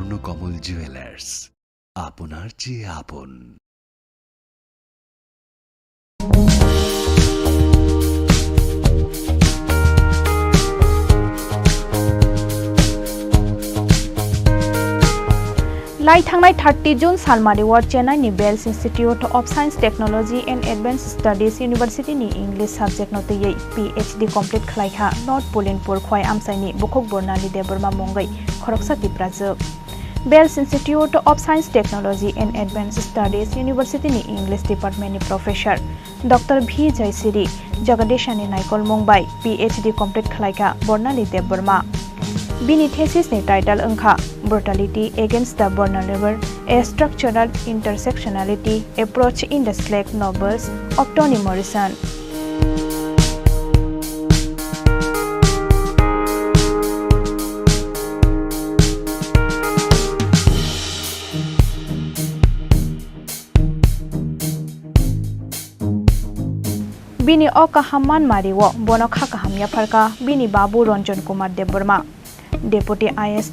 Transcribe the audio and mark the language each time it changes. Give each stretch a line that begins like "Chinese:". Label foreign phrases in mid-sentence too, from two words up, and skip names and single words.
Bangla: নীলকমল জুয়েলার্স, আপনার চেয়ে আপন।
Kok Borok: लाई थांनाय 30 जून सालमारिआव चेन्नाईनि बेल्स इन्स्टिट्यूट अफ साइंस टेक्नोलॉजी एंड एडवांस स्टडीज यूनिवर्सिटीनि इंग्लिश सब्जेक्ट नतयै PhD कमप्लीट खालायखा नॉर्थ पोलिनपुर खय आमसाइनि बुखक बरनाली देबरमा मंगै खरकसा तिप्राजोब बेल्स इन्स्टिट्यूट अफ साइंस टेक्नोलॉजी एंड एडवांस स्टडीज यूनिवर्सिटीनि इंग्लिश डिपार्टमेंटनि प्रोफेसर डॉक्टर V जयसिरी जगदीशानि नायकल मंबाय PhD कमप्लीट खालायखा बरनाली देबरमा बिनि थेसिसनि टाइटल ओंखा ब्रुटलिटी एगेंस्ट द vulnerable, a structural intersectionality approach in the slack novels of Toni Morrison. बिनि अकाहामान मारिओ बनो खाकाहामिया फरका बिनि बाबू रंजन कुमार देबबर्मा डेपुटी IST